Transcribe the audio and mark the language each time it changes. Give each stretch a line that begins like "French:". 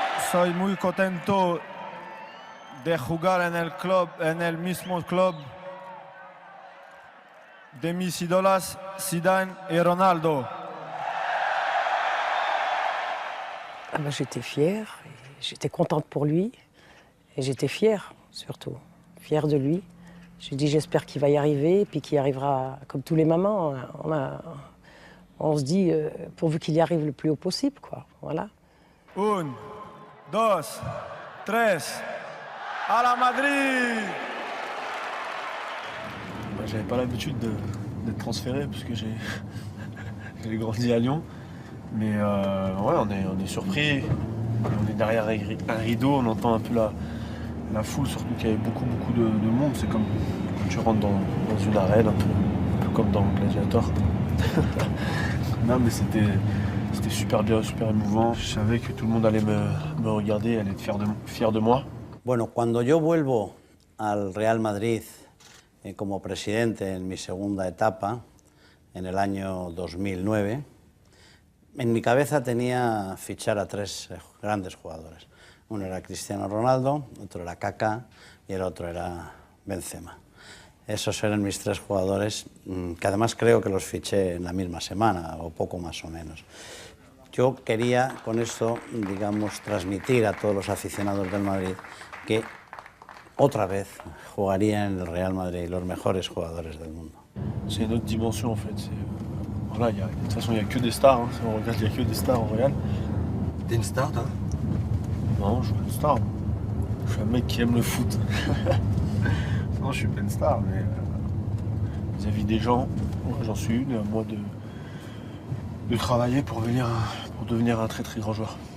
Spanish: Soy muy contento de jugar en el mismo club de mis ídolos, Zidane et Ronaldo.
French: Ah ben, j'étais fière, j'étais contente pour lui, et j'étais fière surtout, fière de lui. J'ai dit j'espère qu'il va y arriver, puis qu'il y arrivera comme tous les mamans. On se dit pourvu qu'il y arrive le plus haut possible, quoi. Voilà. 1, 2, 3, à la Madrid! J'avais pas l'habitude d'être transféré parce que j'ai grandi à Lyon. Mais ouais, on est surpris. On est derrière un rideau, on entend un peu la foule, surtout qu'il y avait beaucoup de monde. C'est comme quand tu rentres dans une arène, un peu comme dans Gladiator. Non, mais c'était super bien, super émouvant. Je savais que tout le monde allait me regarder, allait être fier de moi.
Spanish: Bueno, cuando yo vuelvo al Real Madrid como presidente en mi segunda etapa, en el año 2009, en mi cabeza tenía fichar a 3 grandes jugadores. Uno era Cristiano Ronaldo, otro era Kaká y el otro era Benzema. Esos eran mis 3 jugadores, que además creo que los fiché en la misma semana, o poco más o menos. Yo quería con esto, digamos, transmitir a todos los aficionados del Madrid que otra vez jugarían en el Real Madrid los mejores jugadores del mundo.
French: C'est une autre dimension en fait. Voilà, de toute façon, il n'y a que des stars. Hein. Si on regarde, il n'y a que des stars au Real. T'es une star, toi? Non, je suis pas une star. Je suis un mec qui aime le foot. Non, je suis pas une star, mais vis-à-vis des gens, j'en suis une, à moi de travailler pour devenir un très très grand joueur.